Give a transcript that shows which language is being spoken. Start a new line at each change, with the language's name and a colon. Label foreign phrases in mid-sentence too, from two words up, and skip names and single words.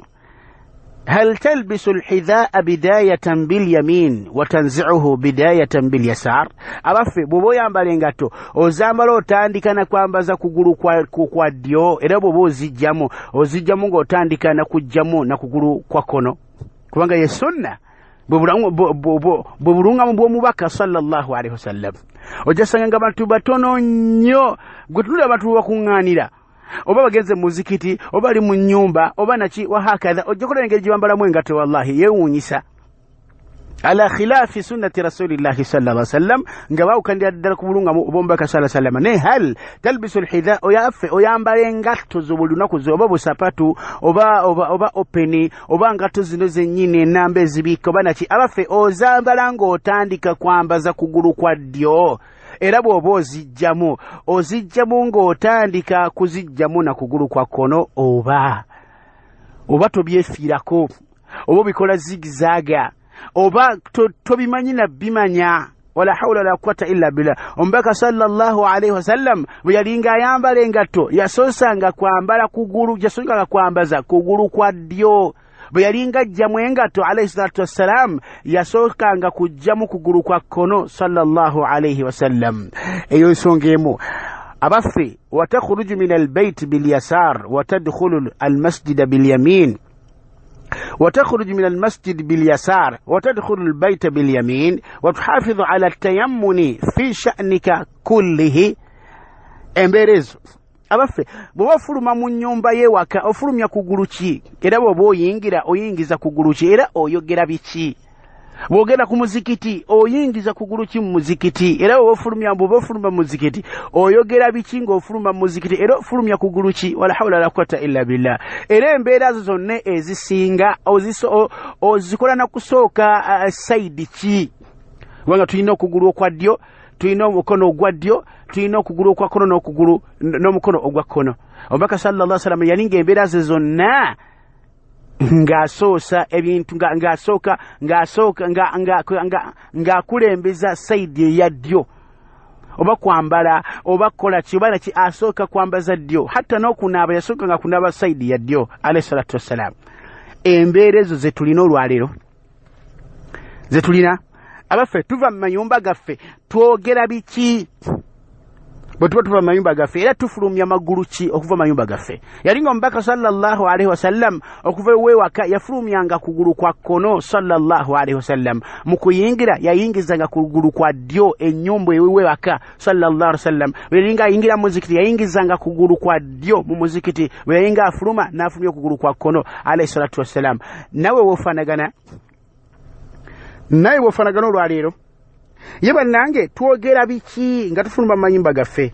Arabic: هل تلبس الحذاء بداية باليمين وتنزعه بداية باليسار.
Ganda: Abaffe bw'oba oyambala engatto ozambala otandika na kwambaza kugulu kwa ddyo, era bw'oba ozijjamu ng'otandika na kujjamu na kugulu kwa kono, kubanga ye sunna bwe bulungamu bw'omubaka
Arabic: صلى الله عليه وسلم.
Ganda: Ojasanga nga abantu batono nnyo, gwe tulira abantu bakuŋŋaanira, oba bagenze mu muzikiti, oba ali mu nnyumba, oba naki wahakadha, ojja kulaba engeri gye bambalamu engatto, wallahi yeewuunyisa.
Arabic: على خلاف سنة رسول الله صلى الله عليه وسلم,
Ganda: nga baawukanira ddala ku bulungamu obw'omubaka
Arabic: صلى الله عليه وسلم.
Ganda: Naye
Arabic: هل تلبس الحذاء,
Ganda: oyambala engatto zo buli lunaku zo, oba busapatu oba openi, oba ngatto zino zennyini enamba ezibiika, oba naki. Abaffe ozambala ng'otandika kwambaza kugulu kwa ddyo, era bw'oba ozijjamu ng'otandika kuzijjamu na kugulu kwa kono, oba tobyefiirako, oba bikola zigizaaga, oba tobimanyi na bimanya,
Arabic: ولا حول ولا قوة إلا بالله.
Ganda: Omubaka
Arabic: صلى الله عليه وسلم
Ganda: bwe yalinga ayambala engatto yasosanga kwambala kugulu, yasosanga kwambaza kugulu kwa ddyo. Bwe yalinga ajjamu engatto
Arabic: عليه الصلاة والسلام
Ganda: yasookanga kujjamu kugulu kwa kkono
Arabic: صلى الله عليه وسلم.
Ganda: Eyo nsonga emu. Abaffe
Arabic: وتخرج من البيت باليسار وتدخل المسجد باليمين وتخرج من المسجد باليسار وتدخل البيت باليمين وتحافظ على التيمن في شأنك كله.
Ganda: Emberezo abaffe bw'ofuluma mu nnyumba y'ewaka ofulumya kugulu ki, era bw'oba oyingira oyingiza kugulu ki, era oyogera biki. Bw'ogenda ku muzikiti oyingiza kugulu ki mu muzikiti, era bw'oba ofuluma mu muzikiti oyogera biki ng'ofuluma mu muzikiti, era ofulumya kugulu ki.
Arabic: ولا حول ولا قوة إلا بالله.
Ganda: Era embeera zo zonna ezisinga ozikola na kusooka sayidi ki. Kubanga tulina okugulu okwa ddyo, tulina omukono ogwa ddyo, tulina okugulu okwa kkono n'omukono ogwa kkono. Omubaka
Arabic: صلى الله عليه وسلم
Ganda: yalinga embeera ze zonna ng'asoosa ebintu ng'akulembeza sayidi eya ddyo, oba kwambala oba kukola ki oba naki asooka kwambaza ddyo, hatta n'okunaaba yasooka nga kunaaba sayidi ya ddyo
Arabic: عليه الصلاة والسلام.
Ganda: Embeera ezo ze tulina olwaleero, ze tulina. Abaffe tuva mu mayumba gaffe twogera biki? Bwe tuba tuva mu mayumba gaffe era tufulumya magulu ki okuva mu mayumba gaffe? Yalinga omubaka
Arabic: صلى الله عليه وسلم
Ganda: okuva ewaka yafulumyanga kugulu kwa kkono
Arabic: صلى الله عليه وسلم.
Ganda: Mu kuyingira yayingizanga kugulu kwa ddyo ennyumba ewewaka
Arabic: صلى الله عليه وسلم.
Ganda: Bwe yalinga ayingira mu muzikiti yayingizanga kugulu kwa ddyo mu muzikiti, bwe yalinga afuluma n'afulumya kugulu kwa kkono
Arabic: عليه الصلاة والسلام.
Ganda: Nawe wofanagana olwaleero ye bannange twogera biki nga tufuluma mu mayumba gaffe?